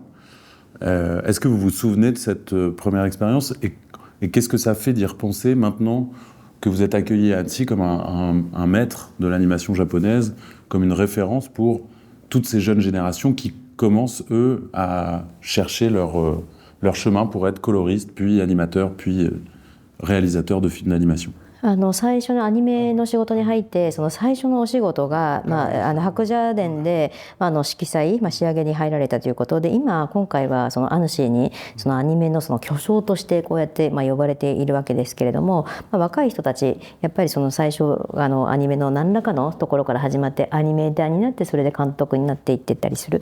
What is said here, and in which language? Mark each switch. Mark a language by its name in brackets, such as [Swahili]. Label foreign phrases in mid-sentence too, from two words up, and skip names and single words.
[French] Est-ce que vous vous souvenez de cette première expérience et qu'est-ce que ça fait d'y repenser maintenant que vous êtes accueilli à Annecy comme un maître de l'animation japonaise, comme une référence pour toutes ces jeunes générations qui commencent, eux, à chercher leur chemin pour être coloristes, puis animateurs, puis réalisateurs de films d'animation? [Japanese] 最初のアニメの仕事に入って、その最初のお仕事が、白蛇伝で、色彩、仕上げに入られたということで、今回はそのアヌシーにそのアニメのその巨匠としてこうやって呼ばれているわけですけれども、若い人たちやっぱりその最初アニメの何らかのところから始まってアニメーターになって、それで監督になっていってったりする。